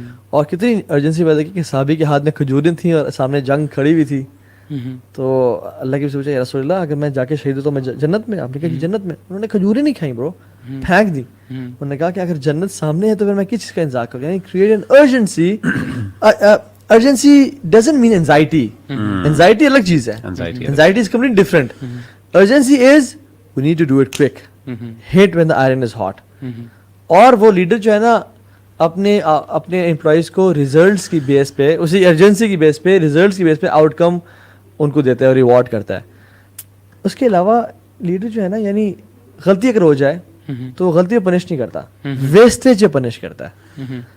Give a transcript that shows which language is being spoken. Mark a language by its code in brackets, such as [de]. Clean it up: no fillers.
[ur] اور کتنی ارجنسی پیدا کی کہ صحابی کے ہاتھ میں کھجوریں تھیں اور سامنے جنگ کھڑی ہوئی تھی, تو اللہ کی پوچھا یا رسول اللہ اگر میں جا کے شہید ہوں تو میں جنت میں. آپ نے کہا کہ جنت میں. انہوں نے کھجوریں نہیں کھائیں برو, پھینک دی. انہوں نے کہا کہ اگر جنت سامنے ہے تو پھر میں کس چیز کا انتظار کروں. [en] یعنی create an urgency. Urgency doesn't mean anxiety. Anxiety [ur] الگ چیز ہے, [en] Anxiety is complete different. Urgency is we need to do it quick, hit when the iron is hot. [ur] اور وہ لیڈر جو ہے نا اپنے امپلائیز کو ریزلٹس کی بیس پہ, اسی ارجنسی کی بیس پہ, ریزلٹس کی بیس پہ آؤٹ کم ان کو دیتا ہے اور ریوارڈ کرتا ہے. اس کے علاوہ لیڈر جو ہے نا, یعنی غلطی اگر ہو جائے تو وہ غلطی پہ پنش نہیں کرتا, ویسٹیج پہ پنش کرتا ہے.